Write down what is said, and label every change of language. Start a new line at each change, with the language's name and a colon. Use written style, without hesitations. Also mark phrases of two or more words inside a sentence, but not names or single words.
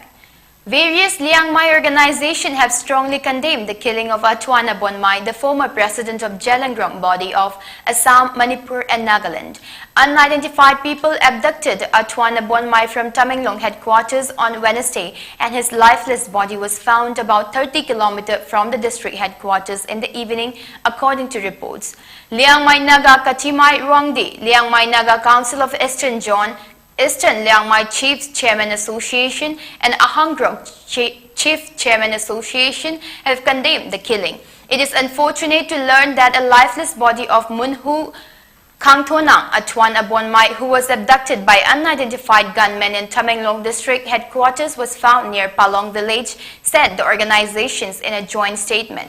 English: Various Liang Mai organizations have strongly condemned the killing of Atwana Bonmai, the former president of Jalangrong body of Assam, Manipur and Nagaland. Unidentified people abducted Atwana Bonmai from Tamenglong headquarters on Wednesday, and his lifeless body was found about 30 km from the district headquarters in the evening, according to reports. Liang Mai Naga Katimai Rongdi, Liang Mai Naga Council of Eastern Zone, Eastern Liang Mai Chiefs Chairman Association and Ahangrong Chief Chairman Association have condemned the killing. It is unfortunate to learn that a lifeless body of Munhu Kangtonang Atwana Bonmai, who was abducted by unidentified gunmen in Tamenglong district headquarters, was found near Palong village, said the organizations in a joint statement.